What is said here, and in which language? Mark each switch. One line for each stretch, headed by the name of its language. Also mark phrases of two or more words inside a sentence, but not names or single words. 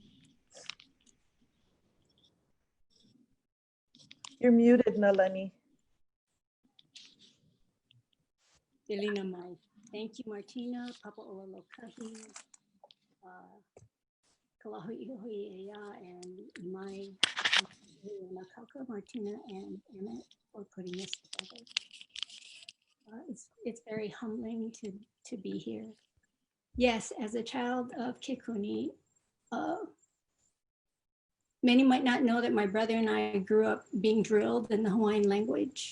English: You're muted, Nālani. Delina Mai. Thank you, Martina, Papa Ola Lokahi, Hoʻihoʻi Ea, and my Kauka, Martina, and Emmett for putting this together. It's very humbling to be here. Yes, as a child of Kekuni, many might not know that my brother and I grew up being drilled in the Hawaiian language.